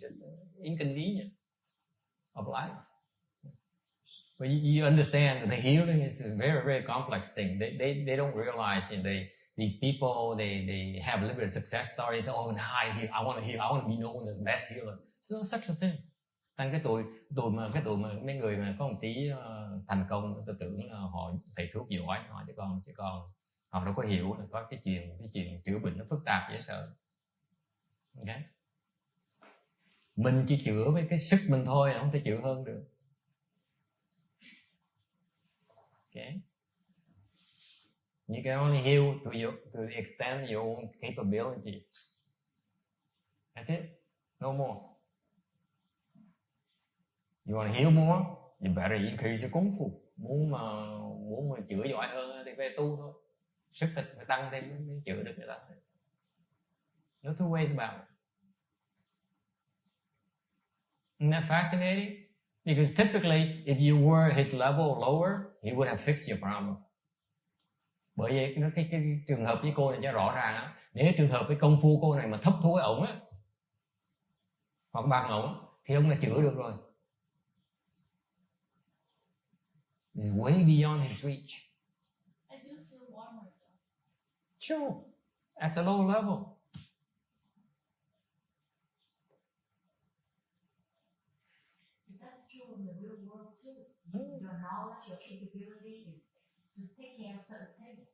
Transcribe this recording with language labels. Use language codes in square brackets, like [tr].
[en] It's just an inconvenience of life. But you understand that the healing is a very, very complex thing. They don't realize these people, they have a little bit of success stories. Oh, now I want to heal. I want to be known as the best healer. It's not such a thing. [vi] Thành cái tụi mà mấy người mà có một tí thành công, tôi tưởng là họ thầy thuốc giỏi họ, chứ còn họ đâu có hiểu là có cái chuyện chữa bệnh nó phức tạp dễ sợ. Okay. Mình chỉ chữa với cái sức mình thôi, không thể chữa hơn được. Okay. [en] You can only heal to the extent of your own capabilities. That's it. No more. You want to heal more? You better increase your功夫. [vi] Muốn mà chữa giỏi hơn thì phải tu thôi. Sức thịt phải tăng thêm mới chữa được người ta. [en] No two ways about it. Isn't that fascinating? Because typically, if you were his level lower, he would have fixed your problem. [vi] Bởi vì cái trường hợp với cô này cho rõ ràng á, nếu trường hợp với công phu cô này mà thấp thua ổng á, hoặc bằng ổng, thì ông đã chữa được rồi. [en] It's way beyond his reach. I do feel warmer though. Sure, that's a low level. That's true in the real world too. Your knowledge, your capability is to take care of certain things.